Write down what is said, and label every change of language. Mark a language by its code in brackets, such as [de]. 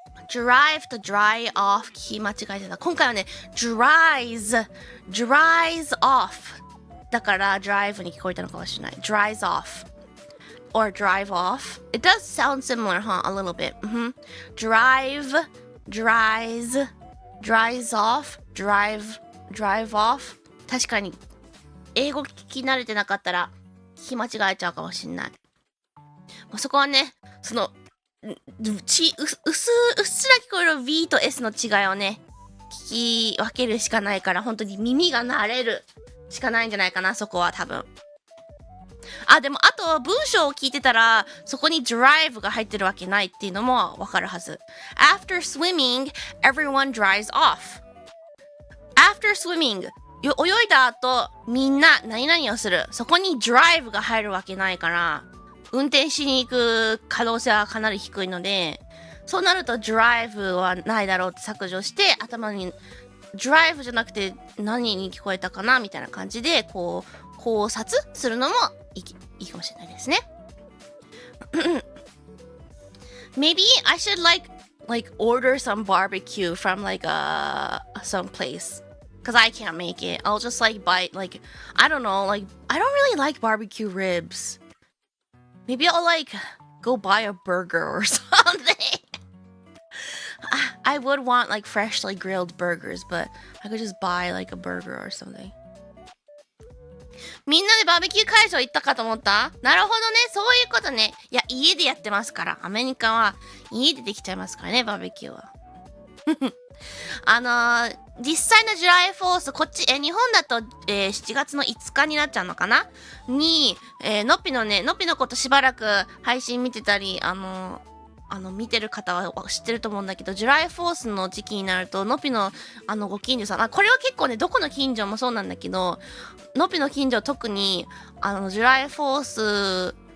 [ja] drive と dry off 聞き間違えてた。今回はね dries off だから drive に聞こえたのかもしれない。 [en] dries off or drive off. It does sound similar, huh? A little bit. Drive, dries off, drive off. [ja] 確かに英語聞き慣れてなかったら聞き間違えちゃうかもしれない。そこはね、そのうっすら聞こえる V と S の違いをね、聞き分けるしかないから、本当に耳が慣れるしかないんじゃないかな、そこは多分。あ、でもあと文章を聞いてたら、そこに drive が入ってるわけないっていうのもわかるはず。 [en] After swimming, everyone dries off. After swimming, [ja] 泳いだ後、みんな何々をする。そこに drive が入るわけないから、運転しに行く可能性はかなり低いので、そうなると drive はないだろうって削除して、頭に drive じゃなくて何に聞こえたかなみたいな感じで、こう、考察するのもいいかもしれないですね。 [en] Maybe I should like order some barbecue from like some place. Because I can't make it. I'll just like buy like I don't know, like I don't really like barbecue ribs. Maybe I'll like go buy a burger or something. I would want like freshly grilled burgers, but I could just buy like a burger or something. [ja] みんなでバーベキュー会場行ったかと思った？なるほどね、そういうことね。いや、家でやってますから。アメリカは家でできちゃいますからね、バーベキューは。実際のジュライフォース、こっち、日本だと、7月の5日になっちゃうのかなに、のっぴのことしばらく配信見てたり、見てる方は知ってると思うんだけど、ジュライフォースの時期になると、のっぴの、ご近所さん、これは結構ね、どこの近所もそうなんだけど、のっぴの近所特に、ジュライフォース、